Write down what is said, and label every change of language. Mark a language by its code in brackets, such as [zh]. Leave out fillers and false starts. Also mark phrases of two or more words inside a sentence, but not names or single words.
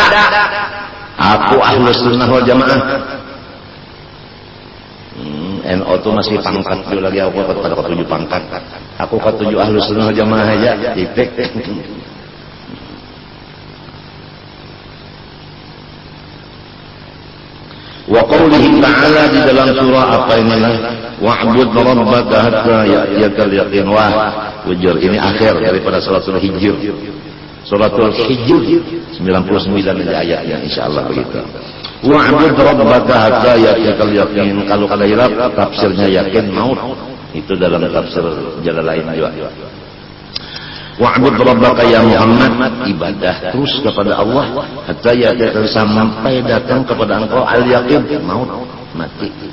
[bjn] Aku Ahlus Sunnah wal Jamaah. NO tuh masih pangkat dulu lagi, aku pada ketujuh pangkat. Aku ketujuh Ahlus Sunnah wal Jamaah aja, titik. [ar] Wa qawlihi ta'ala [bjn] di dalam surah apa inilah, [ar] wa'bud rabbaka hatta ya'tiyakal yaqin. [bjn] Wah, wujur ini akhir daripada suratul Hijr. Suratul Hijr 99 ayatnya, insyaallah begitu. [ar] Wa'bud rabbaka hatta ya'tiyakal yaqin. [bjn] Kalau kada hilaf tafsirnya yakin maut. Itu dalam tafsir Jalalain juga. [ar] Wa'bud rabbaka ya Muhammad, [bjn] ibadah terus kepada Allah [ar] hatta ya'tiyakal, [bjn] sampai datang kepada engkau al-yaqin, maut, mati.